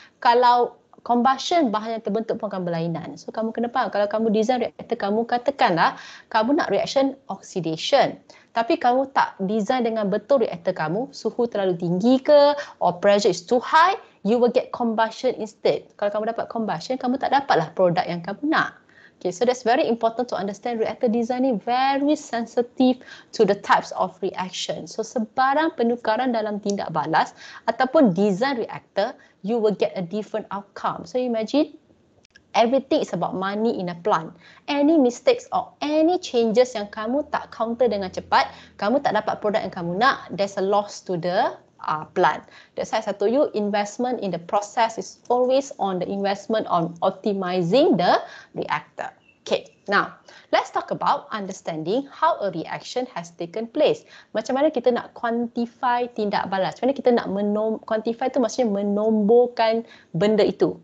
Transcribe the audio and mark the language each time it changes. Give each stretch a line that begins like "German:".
Malay: Kalau combustion, bahan yang terbentuk pun akan berlainan. So, kamu kena faham, kalau kamu design reaktor kamu, katakanlah kamu nak reaction oxidation. Tapi kamu tak design dengan betul reaktor kamu, suhu terlalu tinggi ke,
English: or pressure is too high, you will get combustion instead.
Malay: Kalau kamu dapat combustion, kamu tak dapatlah produk yang kamu nak.
English: Okay, so that's very important to understand. Reactor design ni very sensitive to the types of reaction.
Malay: So sebarang penukaran dalam tindak balas ataupun design reactor,
English: you will get a different outcome. So imagine everything is about money in a plant. Any mistakes or any changes
Malay: yang kamu tak counter dengan cepat, kamu tak dapat produk yang kamu nak,
English: there's a loss to the plant. That's why I told you, investment in the process is always on the investment on optimizing the reactor. Okay, now let's talk about understanding how a reaction has taken place.
Malay: Macam mana kita nak quantify tindak balas? Macam mana kita nak quantify tu maksudnya menomborkan benda itu.